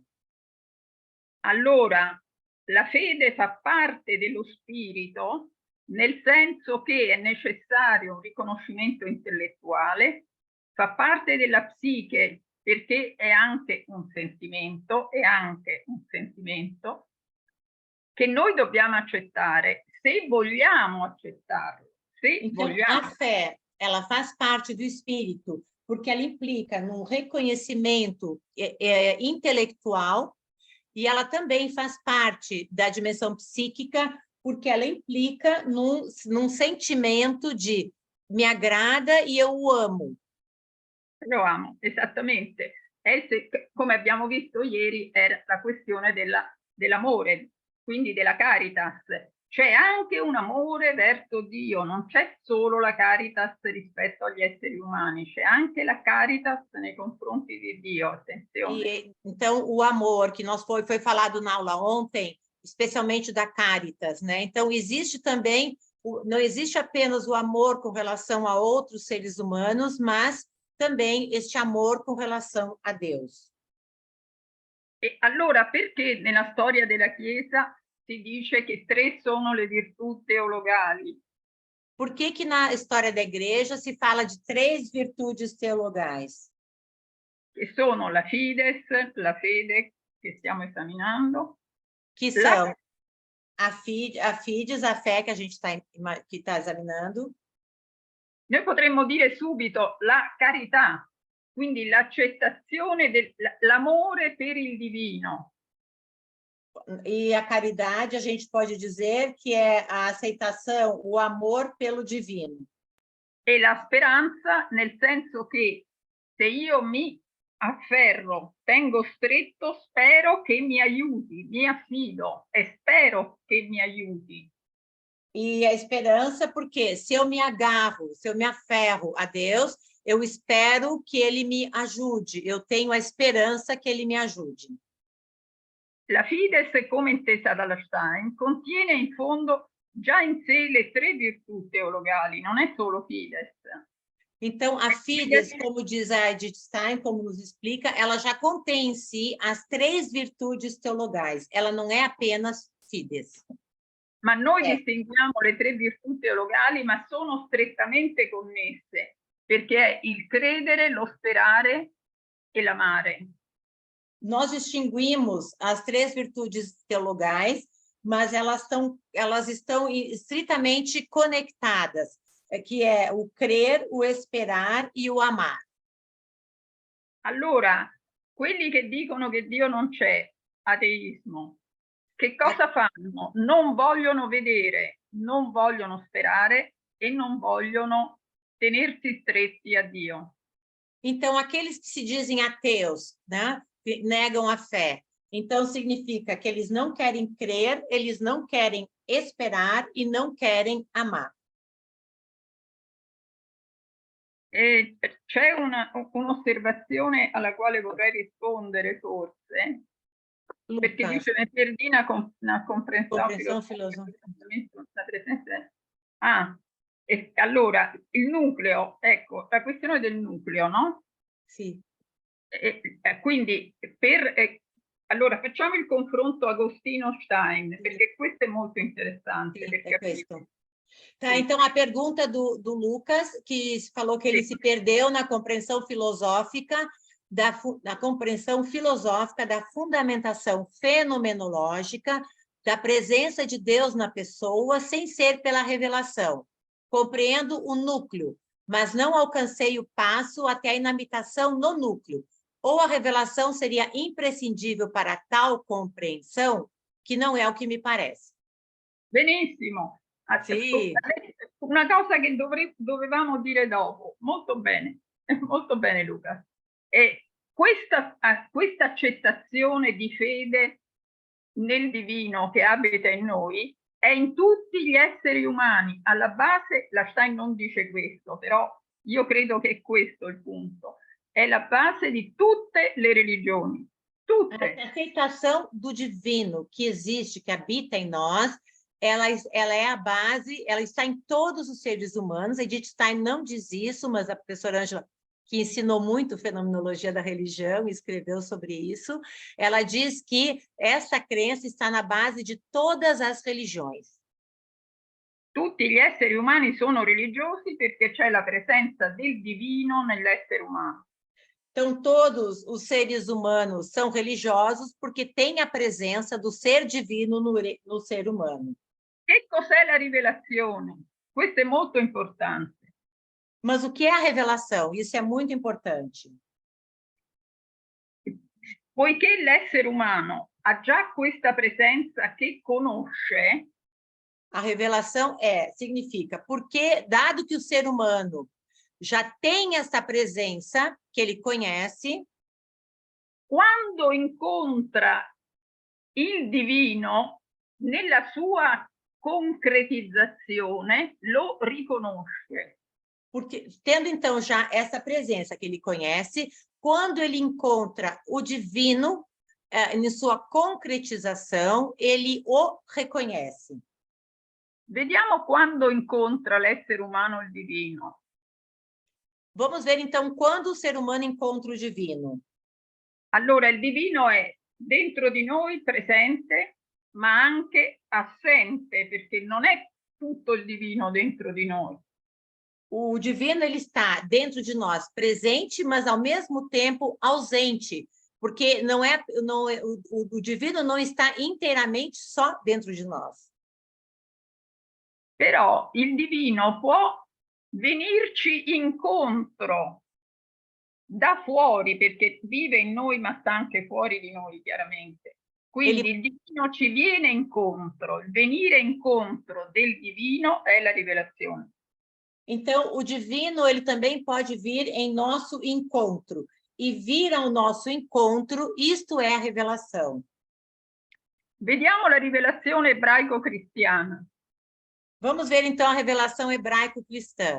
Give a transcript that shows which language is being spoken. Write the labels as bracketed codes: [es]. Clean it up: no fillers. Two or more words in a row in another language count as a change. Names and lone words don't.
[it] Allora, la fede fa parte dello spirito, nel senso che è necessario un riconoscimento intellettuale, fa parte della psiche, perché è anche un sentimento, che noi dobbiamo accettare, se vogliamo accettarlo. [pt] Então, a fé, ela faz parte do espírito, porque ela implica num reconhecimento intelectual, e ela também faz parte da dimensão psíquica, porque ela implica num sentimento de me agrada e eu o amo. [it] Lo amo, esattamente. Come abbiamo visto ieri, era la questione dell'amore, quindi della caritas. C'è anche un amore verso Dio, non c'è solo la caritas rispetto agli esseri umani, c'è anche la caritas nei confronti di Dio, attenzione. [pt] Então, o amor, que foi falado na aula ontem, especialmente da caritas, né? Então, existe também, não existe apenas o amor com relação a outros seres humanos, mas também este amor com relação a Deus. [it] E allora, perché nella storia della Chiesa si dice che 3 sono le virtù teologali? [pt] Por que na história da igreja se fala de 3 virtudes teologais? [it] Che sono la fides, la fede che stiamo esaminando. [pt] Que são a fides, a fé que a gente está examinando. [it] Noi potremmo dire subito la carità, quindi l'accettazione dell'amore per il divino. [pt] E a caridade, a gente pode dizer que é a aceitação, o amor pelo divino. [it] E la speranza, nel senso che se io mi afferro, tengo stretto, spero che mi aiuti, mi affido e spero che mi aiuti. [pt] E a esperança, porque se eu me agarro, se eu me aferro a Deus, eu espero que Ele me ajude, eu tenho a esperança que Ele me ajude. [it] La Fides, come intesa dalla Stein, contiene in fondo già in sé le 3 virtù teologali, non è solo Fides. [pt] Então, a Fides, como diz a Edith Stein, como nos explica, ela já contém em si as 3 virtudes teologais. Ela não é apenas Fides. [it] Ma noi distinguiamo le 3 virtù teologali, ma sono strettamente connesse, perché è il credere, lo sperare e l'amare. [pt] Nós distinguimos as 3 virtudes teologais, mas elas estão estritamente conectadas, que é o crer, o esperar e o amar. [it] Allora, quelli che dicono che Dio non c'è, ateismo, che cosa fanno? Non vogliono vedere, non vogliono sperare e non vogliono tenersi stretti a Dio. [pt] Então, aqueles que se dizem ateus, né, que negam a fé, Então, significa que eles não querem crer, eles não querem esperar e não querem amar. [it] C'è un'osservazione alla quale vorrei rispondere, forse, perché Lucas, dice perdi una comprensione compreensão filosofica, filosófica. la presenza. Allora, il nucleo, ecco, la questione del nucleo, no? Sì. Quindi, allora, facciamo il confronto Agostino-Stein, perché questo è molto interessante. Sim, Per é capire. questo. Tá, Sì. [pt] então a pergunta do Lucas, que falou que ele Sì. se perdeu na compreensão filosófica, da compreensão filosófica da fundamentação fenomenológica da presença de Deus na pessoa, sem ser pela revelação. Compreendo o núcleo, mas não alcancei o passo até a inabitação no núcleo. Ou a revelação seria imprescindível para tal compreensão, que não é o que me parece. [it] Benissimo. Sì. Una cosa che dovevamo dire dopo. Molto bene Luca. Questa accettazione di fede nel divino che abita in noi è in tutti gli esseri umani. Alla base, la Stein non dice questo, però io credo che è questo il punto. È la base di tutte le religioni. Tutte. [pt] A aceitação do divino que existe, que habita em nós, ela é a base, ela está em todos os seres humanos. Edith Stein não diz isso, mas a professora Ângela, que ensinou muito fenomenologia da religião, escreveu sobre isso, ela diz que essa crença está na base de todas as religiões. [it] Tutti gli esseri umani sono religiosi perché c'è la presenza del divino nell'essere umano. [pt] Então, todos os seres humanos são religiosos porque tem a presença do ser divino no ser humano. [it] Che cos'è la rivelazione? Questo è molto importante. [pt] Mas o que é a revelação? Isso é muito importante. [it] Poiché l'essere umano ha già questa presenza che conosce. [pt] A revelação significa, porque, dado que o ser humano já tem essa presença que ele conhece, [it] quando incontra il divino nella sua concretizzazione lo riconosce. [pt] Porque, tendo então já essa presença que ele conhece, quando ele encontra o divino em sua concretização, ele o reconhece. [it] Vediamo quando incontra l'essere umano il divino. [pt] Vamos ver, então, quando o ser humano encontra o divino. [it] Allora, il divino è dentro di noi presente, ma anche assente, perché non è tutto il divino dentro di noi. [pt] O divino, ele está dentro de nós, presente, mas, ao mesmo tempo, ausente, porque o divino não está inteiramente só dentro de nós. [it] Però il divino può venirci incontro da fuori, perché vive in noi ma sta anche fuori di noi, chiaramente. Quindi il divino ci viene incontro. Il venire incontro del divino è la rivelazione. [pt] Então, o divino, ele também pode vir em nosso encontro. E vir ao nosso encontro, isto é a revelação. [it] Vediamo la rivelazione ebraico-cristiana. [pt] Vamos ver, então, a revelação hebraico-cristã.